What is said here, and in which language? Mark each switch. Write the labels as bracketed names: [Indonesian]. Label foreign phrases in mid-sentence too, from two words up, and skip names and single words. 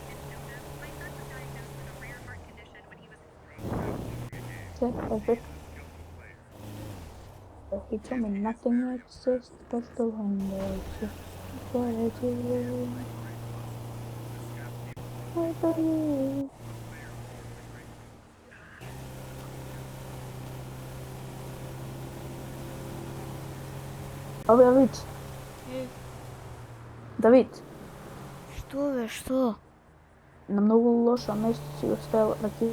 [English] Said every. He told me nothing exists but the windows. What I do, I believe. [Macedonian] Абе, Давид. Давид, Што бе, што? на многу лошо место си го ставил ракет.